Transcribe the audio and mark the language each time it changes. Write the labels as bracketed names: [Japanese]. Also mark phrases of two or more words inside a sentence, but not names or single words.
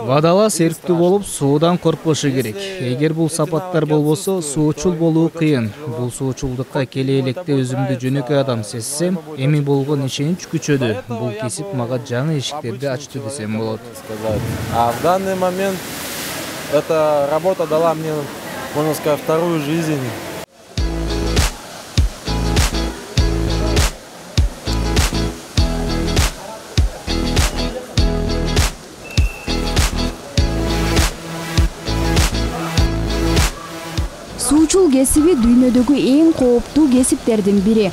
[Kyrgyz] Водолаз эрктүү болуп, суудан коркпошу керек. Эгер бул сапаттар болбосо, суучул болуу кыйын. Бул суучулдукка келе электе өзүмдү жөнөкөй адам сезсем, эми болгон ишенич күчөдү. Бул кесип мага жаңы эшиктерди ачты десем болот. [Russian] А в данный момент эта работа дала мне, можно сказать, вторую жизнь. [Kyrgyz] суучул кесиби дүйнөдөгү эң кооптуу кесиптердин бири.